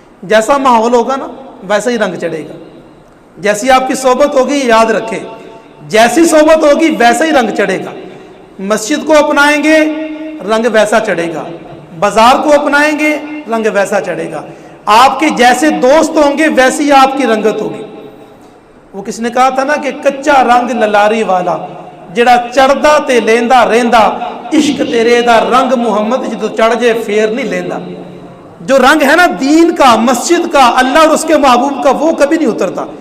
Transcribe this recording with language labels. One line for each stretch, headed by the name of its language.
Urdu: جیسا ماحول ہوگا نا ویسا ہی رنگ چڑھے گا. جیسی آپ کی صحبت ہوگی, یاد رکھیں, جیسی صحبت ہوگی ویسا ہی رنگ چڑھے گا. مسجد کو اپنائیں گے رنگ ویسا چڑھے گا, بازار کو اپنائیں گے رنگ ویسا چڑھے گا. آپ کے جیسے دوست ہوں گے ویسی آپ کی رنگت ہوگی. وہ کس نے کہا تھا نا کہ
Punjabi: کچا رنگ للاری والا, جڑا چڑھدا تے لیندا رہندا, عشق تیرے دا رنگ محمد جدو چڑھ جے پھر نہیں لیندا.
Urdu: جو رنگ ہے نا دین کا, مسجد کا, اللہ اور اس کے محبوب کا, وہ کبھی نہیں اترتا.